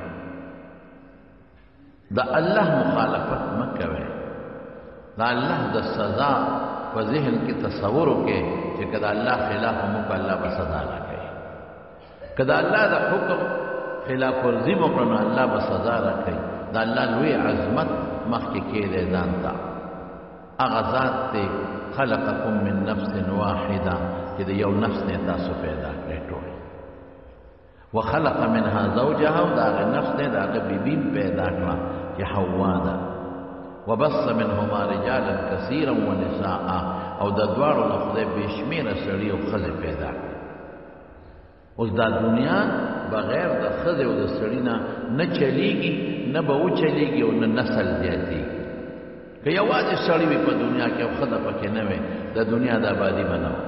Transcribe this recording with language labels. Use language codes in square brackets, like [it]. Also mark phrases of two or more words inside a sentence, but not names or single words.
[ps] دا الله مخالفت مکوي دا الله د سزا په ذهن کې تصور وکړي چې کله الله خلاف مو په الله به سزا راکړي کله الله د حکم خلاف ورزي مو کړنو الله به سزا راکړي دا الله لوی عظمت مخکې کېږي ځان ته هغه ذات دی [ar] خلقکم من نفس واحده [ps] چې د یو نفس نه تاسو پیدا کړی ټول [ar] وخلق منها زوجها [ps] او دا نفس نه دا بیبي پیدا کړه چې حوا ده [ar] وبث منهما رجالا كثيرا ونساء [ps] او د دواړو نه خدای بشمیره سړي او ښځې پیدا کړي. اوس دا دنیا بغیر د ښځې او د سړي نه چلیږي نه به وچلیږي او نه نسل زیاتېږي. که یوازې سړی وي په دنیا کې او ښځه پکې نه وي د دنیا د آبادي به نه وه.